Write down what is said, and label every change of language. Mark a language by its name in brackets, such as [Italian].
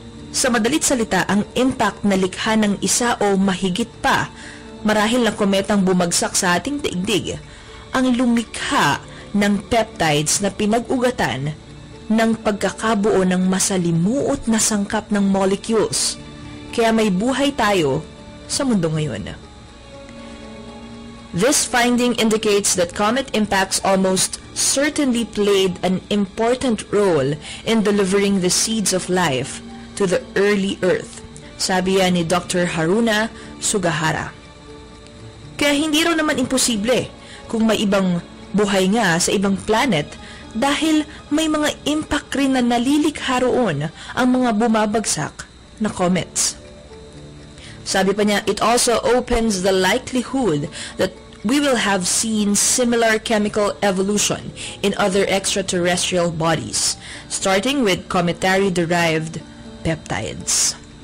[Filipino] Sa madalit salita, ang impact na likha ng isa o mahigit pa marahil na kometang bumagsak sa ating daigdig ang lumikha ng peptides na pinag-ugatan ng pagkakabuo ng masalimuot na sangkap ng molecules. Kaya may buhay tayo sa mundo ngayon. [English] This finding indicates that comet impacts almost certainly played an important role in delivering the seeds of life to the early Earth, [Filipino] sabi yan ni [English] Dr. Haruna Sugahara. [Filipino] Kaya hindi raw naman imposible kung may ibang buhay nga sa ibang planet dahil may mga impact rin na nalilikha roon ang mga bumabagsak na comets. Sabi pa niya, [English] it also opens the likelihood that we will have seen similar chemical evolution in other extraterrestrial bodies, starting with cometary-derived peptides.